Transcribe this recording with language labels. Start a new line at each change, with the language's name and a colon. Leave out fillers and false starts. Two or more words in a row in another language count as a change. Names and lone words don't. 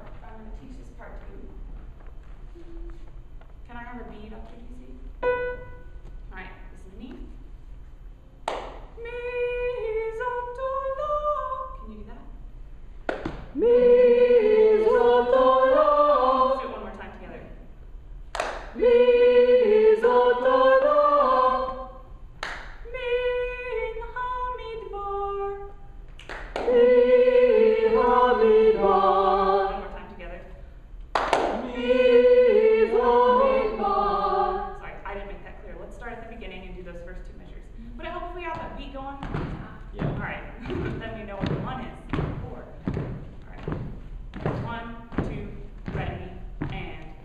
English: I'm going to teach this part to you. Can I have a beat up here, DC? All right, this is me. Mi, sotto la. Can you do that? Mi, sotto la. Let's do it one more time together. Mi, sotto la.
Hebrew: Min hamidvar. Hamidbar.
English: One more time together. Sorry, I didn't make that clear. Let's start at the beginning and do those first two measures. Would it help if we have that beat going? Yeah. All right. Then we know what the 1 is. 4. All right. 1, 2, ready, and.